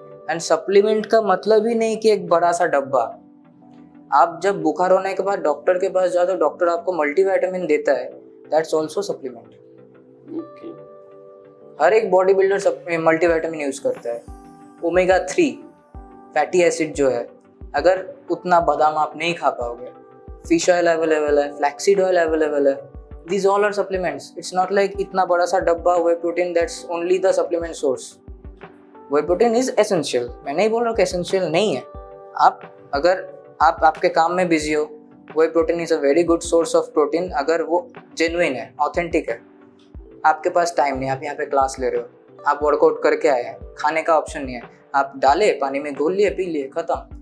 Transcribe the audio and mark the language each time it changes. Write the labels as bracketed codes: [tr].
[hi] And supplement का मतलब ही नहीं कि एक बड़ा सा डब्बा। आप जब बुखार होने के बाद डॉक्टर के पास जाते हो, डॉक्टर आपको मल्टीविटामिन देता है, [en] That's also supplement. [hi] हर एक बॉडी बिल्डर मल्टीविटामिन यूज करता है। ओमेगा 3 फैटी एसिड जो है, अगर उतना बादाम आप नहीं खा पाओगे, फिश ऑयल अवेलेबल है, फ्लैक्सीड ऑयल अवेलेबल है, [en] these all are supplements. It's not like [hi] इतना बड़ा सा डब्बा [en] whey protein that's only the supplement source. Whey protein is essential. [hi] मैं नहीं बोल रहा कि essential नहीं है। अगर आप आपके काम में बिजी हो, [en] whey protein is a very good source of protein [hi] अगर वो genuine है, authentic है। आपके पास टाइम नहीं, आप यहाँ पे क्लास ले रहे हो, आप वर्कआउट करके आए हैं, खाने का ऑप्शन नहीं है, आप डाले पानी में घोल लिए, पी लिए, खत्म।